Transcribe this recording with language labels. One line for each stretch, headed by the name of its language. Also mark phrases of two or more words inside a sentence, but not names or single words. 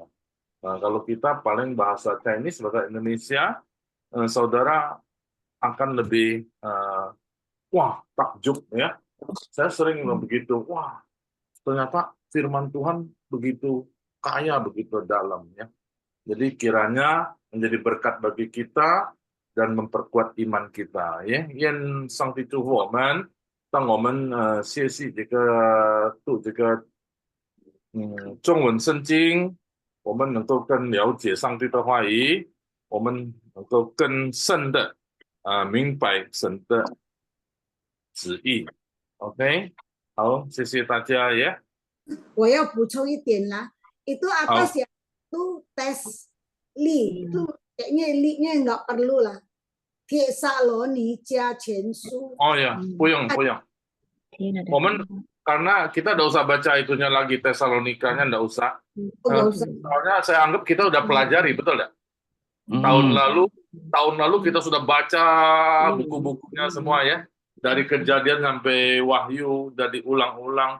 Indonesian: Nah, kalau kita paling bahasa Chinese, bahasa Indonesia, saudara akan lebih wah, takjub ya. Saya sering begitu, wah, ternyata firman Tuhan begitu kaya, begitu dalam ya. Jadi kiranya menjadi berkat bagi kita dan memperkuat iman kita ya.
Chinese: 愿上帝祝福我们，当我们学习读这个中文圣经，我们能够更了解上帝的话语，我们能够更深的明白神的旨意。OK， 好，谢谢大家呀。我要补充一点啦，
Indonesian: itu atas yang itu tes li itu kayaknya li-nya nggak perlu lah.
Chinese: Tesalonika 前书。
Indonesian: Oh ya, 不用。我们 karena kita tidak usah baca itunya lagi Tesalonikanya tidak usah. Soalnya saya anggap kita udah pelajari, betul ya? Tahun lalu kita sudah baca buku-bukunya semua ya. Dari Kejadian sampai Wahyu, udah diulang-ulang.